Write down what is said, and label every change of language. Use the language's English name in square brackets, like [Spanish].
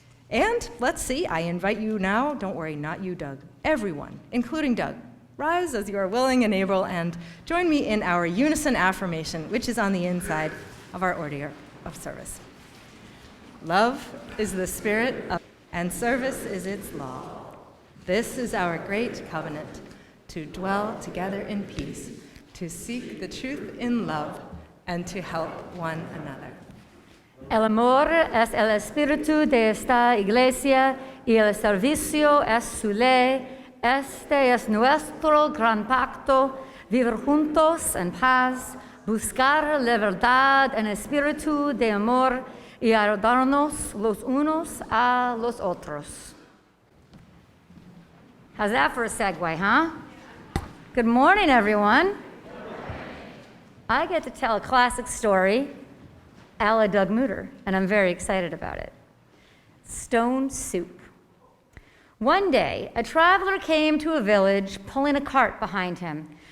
[English] And let's see, I invite you now, don't worry, not you, Doug, everyone, including Doug, rise as you are willing and able, and join me in our unison affirmation, which is on the inside of our order of service. Love is the spirit of, and service is its law. This is our great covenant, to dwell together in peace, to seek the truth in love, and to help one another. [Spanish] El amor es el espíritu de esta iglesia y el servicio es su ley. Este es nuestro gran pacto, vivir juntos en paz, buscar la verdad en espíritu de amor y ayudarnos los unos a los otros. [English] How's that for a segue, huh? Good morning, everyone. I get to tell a classic story a la Doug Mutter, and I'm very excited about it. Stone soup. One day, a traveler came to a village pulling a cart behind him.